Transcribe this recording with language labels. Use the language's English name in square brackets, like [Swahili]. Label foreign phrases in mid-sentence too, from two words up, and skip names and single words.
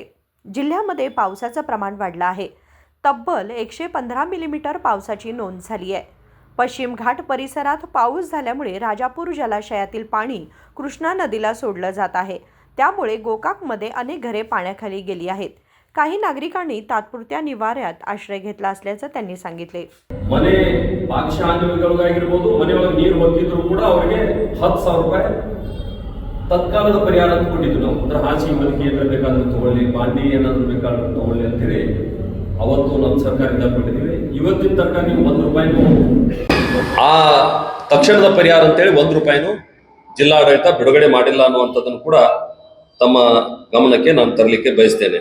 [Marathi] जिल्ह्यामध्ये पावसाचं प्रमाण वाढलं आहे। तब्बल 115 मिलीमीटर पावसाची नोंद झाली आहे। पश्चिम घाट परिसरात पाऊस झाल्यामुळे राजापूर जलाशयातील पाणी कृष्णा नदीला सोडलं जात आहे। त्यामुळे गोकाकमध्ये अनेक घरे पाण्याखाली गेली आहेत। काही नागरिकांनी तात्पुरत्या निवाऱ्यात आश्रय घेतला असल्याचं त्यांनी सांगितले। [Kannada] ಮನೆ ಭಾಗಶಾನ್ಯಗಳಿಗಾಗಿರಬಹುದು ಮನೆಯೊಳಗೆ ನೀರು ಹೊತ್ತಿದ್ರು ಕೂಡ ಅವರಿಗೆ 10,000 ರೂಪಾಯಿ ತತ್ಕಾಲದ ಪರಿಹಾರ ಅಂತ ಕೊಟ್ಟಿದ್ದು ನಾವು। ಅಂದ್ರೆ ಹಾಸಿಗೆ ಮಲಿಗೆ ಏನಾದ್ರು ಬೇಕಾದ್ರೂ ತಗೊಳ್ಳಿ, ಬಾಂಡಿ ಏನಾದ್ರು ಬೇಕಾದ್ರೂ ತಗೊಳ್ಳಿ ಅಂತ ಹೇಳಿ ಅವತ್ತು ನಮ್ಮ ಸರ್ಕಾರದಿಂದ ಕೊಟ್ಟಿದ್ದೀವಿ। ಇವತ್ತಿನ ತನಕ ನೀವು 1 ರೂಪಾಯಿನೂ ಆ ತಕ್ಷಣದ ಪರಿಹಾರ ಅಂತ ಹೇಳಿ 1 ರೂಪಾಯಿನೂ ಜಿಲ್ಲಾಡಳಿತ ಬಿಡುಗಡೆ ಮಾಡಿಲ್ಲ ಅನ್ನುವಂಥದ್ದನ್ನು ಕೂಡ ತಮ್ಮ ಗಮನಕ್ಕೆ ನಾನು ತರಲಿಕ್ಕೆ ಬಯಸ್ತೇನೆ।